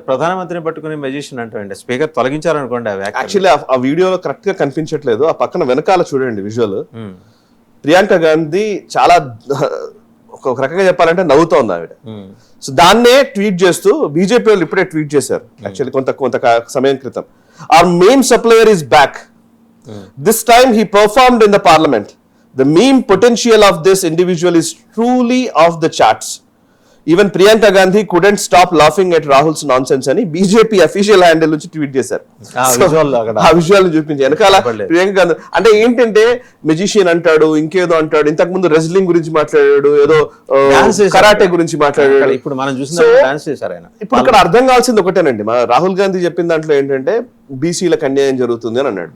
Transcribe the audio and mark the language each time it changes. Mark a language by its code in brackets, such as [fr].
[te] ప్రధానమంత్రిని పట్టుకుని మెజిషియన్ అంటే స్పీకర్ తొలగించారనుకోండి ఆ వ్యాఖ్య. యాక్చువల్లీ ఆ వీడియోలో కరెక్ట్ గా కనిపించట్లేదు, ఆ పక్కన వెనకాల చూడండి విజువల్. ప్రియాంక గాంధీ చాలా ఒక రకంగా చెప్పాలంటే నవ్వుతోంది ఆవిడ. సో దాన్నే ట్వీట్ చేస్తూ బీజేపీ వాళ్ళు ఇప్పుడే ట్వీట్ చేశారు యాక్చువల్లీ కొంత సమయం క్రితం. [en] Our main supplier is back. This time he performed in the parliament. The meme potential of this individual is truly off the charts. Even Priyanka Gandhi couldn't stop laughing at Rahul's nonsense [te] అని BJP official handle నుంచి tweet చేశారు. ఆ visual చూపించి వెనకాల ప్రియాంక గాంధీ అంటే ఏంటంటే magician అంటాడు, ఇంకేదో అంటాడు. ఇంతకు ముందు రెజ్లింగ్ గురించి మాట్లాడాడు, ఏదో కరాటే గురించి మాట్లాడాడు. ఇప్పుడు మనం చూసిన డాన్స్ చేశారు ఆయన. ఇప్పుడు ఇక్కడ అర్థం కావాల్సింది ఒకటేనండి, రాహుల్ గాంధీ చెప్పిన దాంట్లో ఏంటంటే బీసీలకు అన్యాయం జరుగుతుంది అని అన్నాడు.